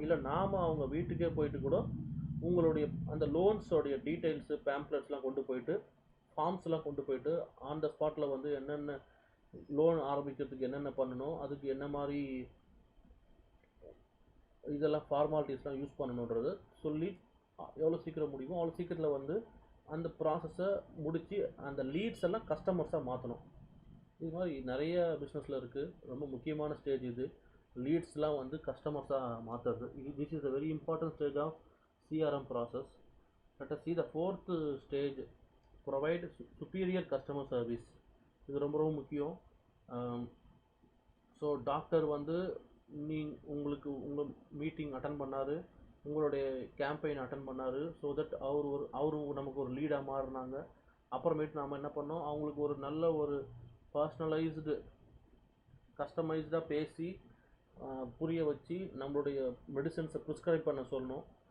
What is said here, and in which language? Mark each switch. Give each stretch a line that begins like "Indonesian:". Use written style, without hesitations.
Tamil: இல்லை நாம் அவங்க வீட்டுக்கே போயிட்டு கூட உங்களுடைய அந்த லோன்ஸோடைய டீட்டெயில்ஸு பேம்ப்ளெட்ஸ்லாம் கொண்டு போயிட்டு, ஃபார்ம்ஸ்லாம் கொண்டு போயிட்டு ஆன் த ஸ்பாட்டில் வந்து என்னென்ன லோன் ஆரம்பிக்கிறதுக்கு என்னென்ன பண்ணணும், அதுக்கு என்ன மாதிரி இதெல்லாம் ஃபார்மாலிட்டிஸ்லாம் யூஸ் பண்ணணுன்றது சொல்லி எவ்வளோ சீக்கிரம் முடியுமோ அவ்வளோ சீக்கிரத்தில் வந்து அந்த ப்ராசஸை முடித்து அந்த லீட்ஸ் எல்லாம் கஸ்டமர்ஸாக மாற்றணும். இது மாதிரி நிறைய பிஸ்னஸில் இருக்குது. ரொம்ப முக்கியமான ஸ்டேஜ் இது, லீட்ஸ்லாம் வந்து கஸ்டமர்ஸாக மாற்றுறது.
English: This is a very important stage of CRM process. Let us see the fourth stage, provide superior customer service.
Tamil: இது ரொம்ப ரொம்ப முக்கியம். ஸோ டாக்டர் வந்து உங்களுக்கு உங்கள் மீட்டிங் அட்டன் பண்ணார், உங்களுடைய கேம்பெயின் அட்டன் பண்ணார். ஸோ தட் அவரு நமக்கு ஒரு லீடாக மாறினாங்க. அப்புறமேட்டு நாம் என்ன பண்ணோம், அவங்களுக்கு ஒரு நல்ல ஒரு பர்சனலைஸ்டு கஸ்டமைஸ்டாக பேசி புரிய வச்சு நம்மளுடைய மெடிசன்ஸை ப்ரிஸ்கிரைப் பண்ண சொல்லணும்.